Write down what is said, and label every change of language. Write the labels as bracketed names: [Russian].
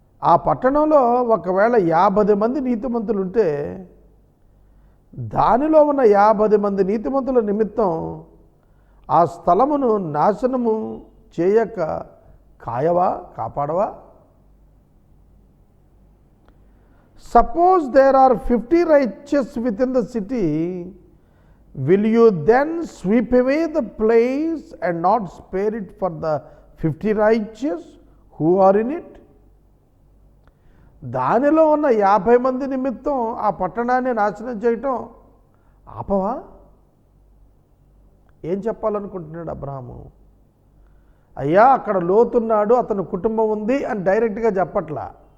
[Telugu] ఆ పట్టణంలో ఒకవేళ 50 మంది నీతిమంతులు ఉంటే దానిలో ఉన్న 50 మంది నీతిమంతుల నిమిత్తం ఆ స్థలమును నాశనము చేయక కాయవా, కాపాడవా? [English] Suppose there are 50 righteous within the city, will you then sweep away the place and not spare it for the 50 righteous who are in it? [Telugu] దానిలో ఉన్న 50 మంది నిమిత్తం ఆ పట్టణాన్ని నాశనం చేయటం ఆపవా? ఏం చెప్పాలనుకుంటున్నాడు అబ్రాహాము? అయ్యా, అక్కడ లోతున్నాడు, అతని కుటుంబం ఉంది అని డైరెక్ట్గా చెప్పట్లా.